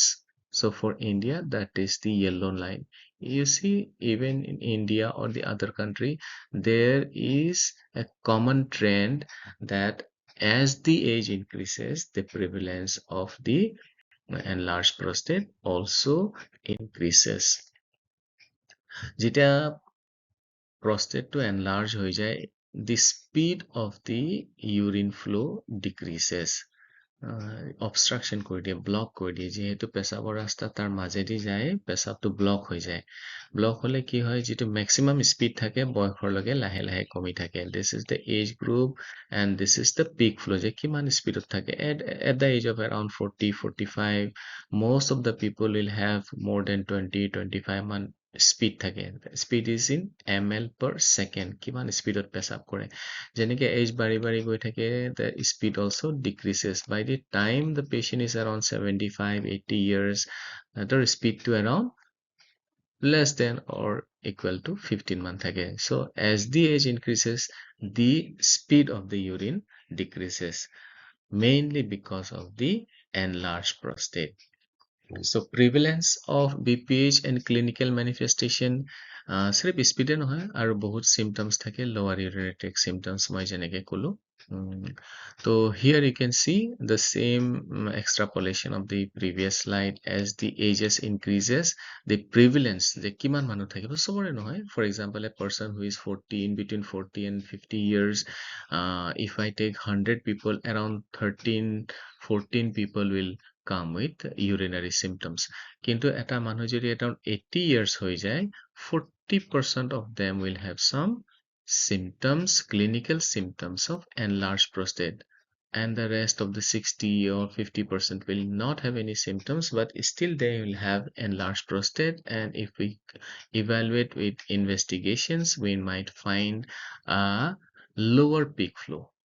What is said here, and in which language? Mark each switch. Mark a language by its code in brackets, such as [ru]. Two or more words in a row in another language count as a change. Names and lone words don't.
[en] So for India, that is the yellow line. You see, even in India or the other country, there is a common trend that as the age increases, the prevalence of the enlarged prostate also increases. [as] যেতিয়া [en] prostate to enlarge [as] হৈ যায়, [en] the speed of the urine flow decreases. [as] Obstruction কৰি দিয়ে, ব্লক কৰি দিয়ে, যিহেতু পেচাবৰ ৰাস্তা তাৰ মাজেদি যায়, পেচাবটো ব্লক হৈ যায়. ব্লক হলে কি হয়, যিটো [en] maximum speed [as] থাকে বয়সৰ লগে লাহে লাহে কমি থাকে. [en] This is the age group and this is the peak flow, [as] যে কিমান স্পীডত থাকে. [en] At the age of around 40, 45, most of the people will have more than 20, 25 [as] মান স্পীড থাকে. [en] speed is in ml per second, [as] কিমান স্পীডত পেচাব কৰে. যেনেকে এজ বাঢ়ি বাঢ়ি গৈ থাকে, [en] the speed also decreases. By the time the patient is around 75, 80 years, the speed to around less than or equal to 15 [as] মান থাকে. [en] So as the age increases, the speed of the urine decreases, mainly because of the enlarged prostate. So prevalence of BPH and clinical manifestation [as] सिर्फ স্পীডে নহয় আৰু বহুত symptoms থাকে, [en] lower urinary tract symptoms [as] মই যেনেকে কলো. [en] So here you can see the same extrapolation of the previous slide. As the ages increases, the prevalence [as] যে কিমান মানুহ থাকিব চবৰে নহয়. [en] For example, a person who is 40, in between 40 and 50 years, if I take 100 people, around 14 people will come with urinary symptoms. [as] কিন্তু এটা মানুহ যদি [en] around 80 years [as] হৈ যায়, [en] 40% of them will have some symptoms, clinical symptoms of enlarged prostate, and the rest of the 60 or 50% will not have any symptoms, but still they will have enlarged prostate. And if we evaluate with investigations, we might find a lower peak flow.